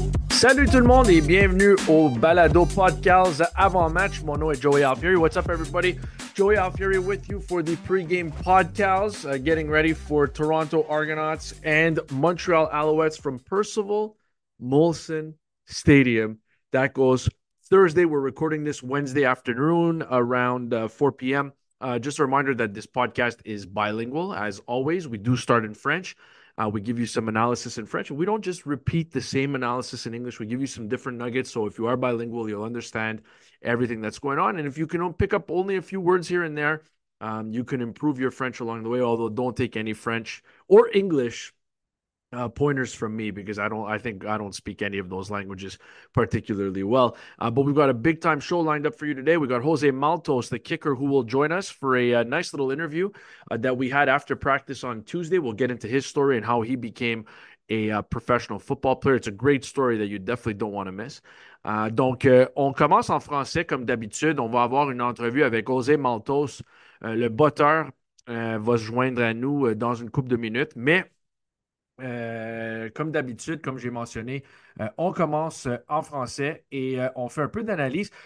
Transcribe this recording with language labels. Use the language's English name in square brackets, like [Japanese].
[French] Salut tout le monde et bienvenue au Balado Podcast avant-match. Mon nom est Joey Alfieri. [English] What's up, everybody? Joey Alfieri with you for the pregame podcast, getting ready for Toronto Argonauts and Montreal Alouettes from Percival Molson Stadium. That goes Thursday. We're recording this Wednesday afternoon around 4 p.m. Just a reminder that this podcast is bilingual. As always, we do start in French. We give you some analysis in French. We don't just repeat the same analysis in English. We give you some different nuggets. So if you are bilingual, you'll understand everything that's going on. And if you can pick up only a few words here and there, you can improve your French along the way. Although don't take any French or English pointers from me because I don't speak any of those languages particularly well. But we've got a big time show lined up for you today. We got Jose Maltos, the kicker, who will join us for a nice little interview that we had after practice on Tuesday. We'll get into his story and how he became a professional football player. It's a great story that you definitely don't want to miss. [French] Donc, on commence en français comme d'habitude. On va avoir une entrevue avec Jose Maltos. Le botteur va se joindre à nous dans une couple de minutes. Mais comme d'habitude, comme j'ai mentionné, on commence en français et on fait un peu d'analyse.